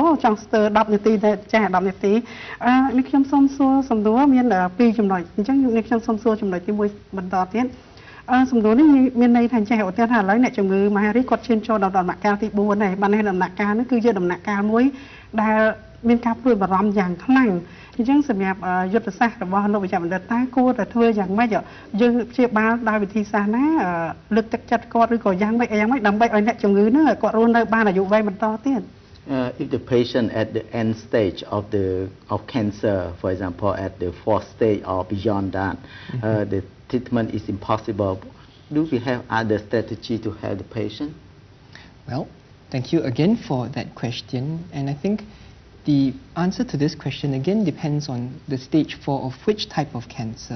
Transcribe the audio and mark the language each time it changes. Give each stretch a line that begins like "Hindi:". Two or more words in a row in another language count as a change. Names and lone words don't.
Khmer: ចង់ស្ទើរ10នាទីទៅចា10នាទីនេះខ្ញុំសូមសួរសំដួរមាន2ចំណុចអញ្ចឹងនេះខ្ញុំសូមសួរចំណុចទី1បន្តទៀតសំដួរនេះមានន័យថាចេះឧទាហរណ៍ឥឡូវអ្នកជំងឺមហារីកគាត់ឈានចូលដល់ដំណាក់កាលទី4ហើយបាននេះដំណាក់កាលនេះគឺជាដំណាក់កាលមួយដែលមានការព្រួយបារម្ភយ៉ាងខ្លាំងអញ្ចឹងសម្រាប់យុទ្ធសាស្ត្ររបស់លោកវិជ្ជបណ្ឌិតតើគួរតែធ្វើយ៉ាងម៉េចយើងព្យាបាលដោយវិធីសាស្ត្រណាលើកទឹកចិត្តគាត់ឬក៏យ៉ាងម៉េចដើម្បីឲ្យអ្នកជំងឺហ្នឹងគាត់រស់នៅបានអាយុវែងបន្តទៀត
English: If the patient at the end stage of cancer, for example, at the fourth stage or beyond that, the treatment is impossible. Do we have other strategy to help the patient? Well, thank you again for that question. And I think the answer to this question again depends on the stage 4 of which type of cancer.